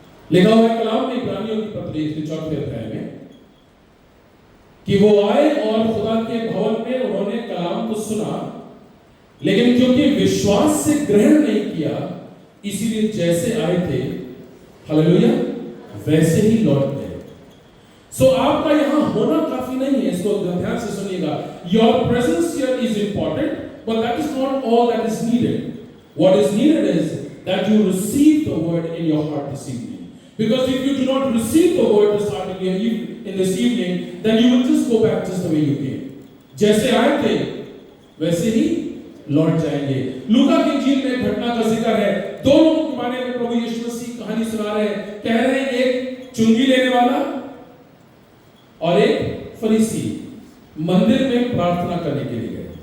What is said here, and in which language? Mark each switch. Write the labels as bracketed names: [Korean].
[Hindi] लिखा हुआ है कलाम में इब्रानियों की पत्री के 4वें अध्याय में कि वो आए और खुदा के भवन में उन्होंने कलाम को सुना, लेकिन क्योंकि विश्वास से ग्रहण नहीं किया, इसीलिए जैसे आए थे, हालेलुया, वैसे ही लौट गए। सो आपका यहां होना काफी नहीं है, इसको ध्यान से सुनिएगा। [English] Your presence here is important, but that is not all that is needed. What is needed is that you receive the word in your heart this evening, because if you do not receive the word this evening, then you will just go back just the way you came. [Hindi] जैसे आए थे वैसे ही लौट जाएंगे। लूका की इंजील में घटना का जिक्र है, दो लोगों के बारे में प्रभु यीशु मसीह कहानी सुना रहे हैं। कह रहे हैं एक चुंगी लेने वाला और एक फरीसी मंदिर में प्रार्थना करने के लिए गए।